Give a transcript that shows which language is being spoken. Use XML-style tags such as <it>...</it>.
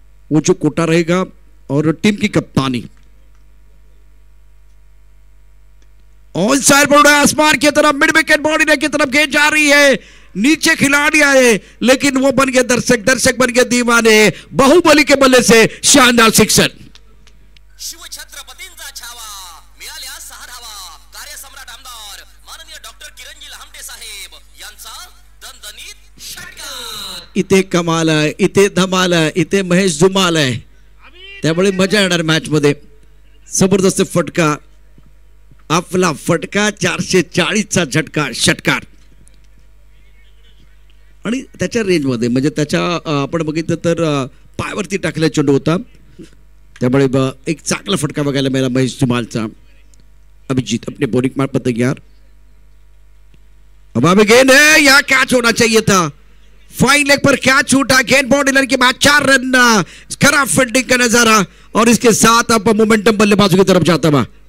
<hi>वो जो कोटा रहेगा और टीम की कप्तानी। ऑन साइड पर आसमान की तरफ, मिड विकेट बॉडी की तरफ गेंद जा रही है, नीचे खिलाड़ी आए लेकिन वो बन गए दर्शक, दर्शक बन गए दीवाने। बाहुबली के बल्ले से शानदार सिक्सर।</hi> <mr>शिवछत्रपतींचा छावा, मिळाल्या 6 धावा। कार्यसम्राट आमदार माननीय डॉक्टर किरणजी लहामटे साहेब यांचा दणदणीत षटकार। इथे कमाल आहे, इथे धमाल आहे, इथे महेश धुमाल आहे, त्यामुळे मजा येणार मॅच मध्ये। जबरदस्त फटका, आपला फटका 440चा झटका, षटकार। आणि त्याच्या रेंजमध्ये म्हणजे त्याच्या आपण बघितलं तर पायावरती टाकलेला चेंडू होता, त्यामुळे एक चांगला फटका बघायला मिळाला महेश धुमालचा।</mr> <hi>अभिजीत अपने बॉलिंग मार पर तैयार, अब गेंद है, यहाँ कैच होना चाहिए था, फाइन लेग पर कैच छूटा, गेंद बॉर्डर के बाद 4 रन, खराब फील्डिंग का नजारा और इसके साथ अब मोमेंटम बल्लेबाजों की तरफ जाता हुआ।</hi>